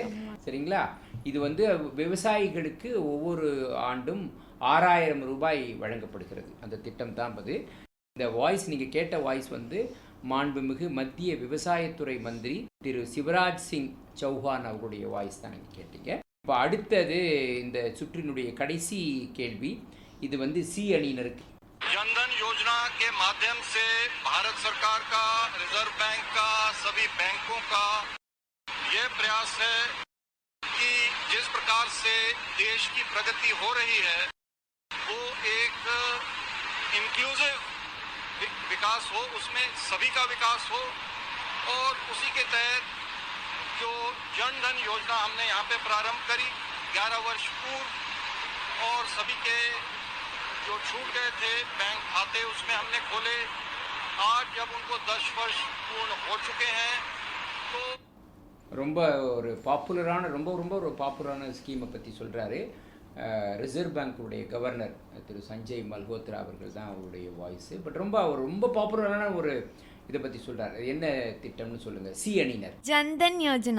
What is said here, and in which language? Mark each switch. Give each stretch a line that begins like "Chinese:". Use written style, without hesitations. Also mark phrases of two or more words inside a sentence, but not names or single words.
Tamil: சரிங்களா, இது வந்து விவசாயிகளுக்கு ஒவ்வொரு ஆண்டும் 6000 ரூபாய் வழங்கப்படுகிறது. அந்த திட்டம் தான் அது. இந்த வாய்ஸ் நீங்கள் கேட்ட வாய்ஸ் வந்து மாண்புமிகு மத்திய விவசாயத்துறை மந்திரி திரு சிவராஜ் சிங் சௌஹான் அவருடைய வாய்ஸ் தான் நீங்கள் கேட்டீங்க. இப்போ அடுத்தது இந்த சுற்றினுடைய கடைசி கேள்வி. இது வந்து சி அணியினருக்கு.
Hindi: जनधन योजना के माध्यम से भारत सरकार का, रिजर्व बैंक का, सभी बैंकों का ये प्रयास है कि जिस प्रकार से देश की प्रगति हो रही है वो एक इंक्लूसिव विकास हो, उसमें सभी का विकास हो, और उसी के तहत जो जनधन योजना हमने यहाँ पे प्रारंभ करी 11 वर्ष पूर्व, और सभी के जो छूट गए थे बैंक खाते उसमें हमने खोले. आज जब उनको 10 वर्ष पूर्ण हो चुके हैं तो
Tamil: ரொம்ப ஒரு பாப்புலரான ரொம்ப ஒரு பாப்புலரான ஸ்கீமை பற்றி சொல்கிறாரு. ரிசர்வ் பேங்க்குடைய கவர்னர் திரு சஞ்சய் மல்ஹோத்ரா அவர்கள் தான் அவருடைய வாய்ஸு. பட் அவர் ரொம்ப பாப்புலரான ஒரு இதை பற்றி சொல்கிறார். என்ன திட்டம்னு சொல்லுங்கள். சி அணியினர். ஜன்தன் யோஜனா.